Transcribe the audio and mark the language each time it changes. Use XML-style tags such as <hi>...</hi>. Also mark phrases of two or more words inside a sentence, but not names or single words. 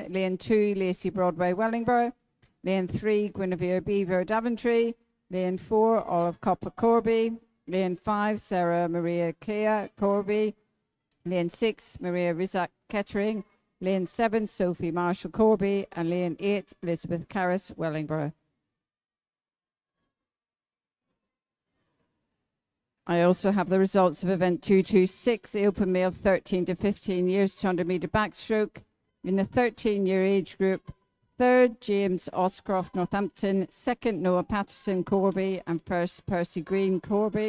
<en>Lane 2, Lacey Broadway Wellingborough. Lane 3, Guinevere Beaver Daventry. Lane 4, Olive Copper Corby. Lane 5, Sarah Maria Kea Corby. Lane 6, Maria Rizak Kettering. Lane 7, Sophie Marshall Corby. And lane 8, Elizabeth Carris Wellingborough. I also have the results of event 226, open male 13 to 15 years, 200 metre backstroke. In the 13-year age group, third, James Oscroft Northampton, second, Noah Patterson Corby, and first, Percy Green Corby.</en>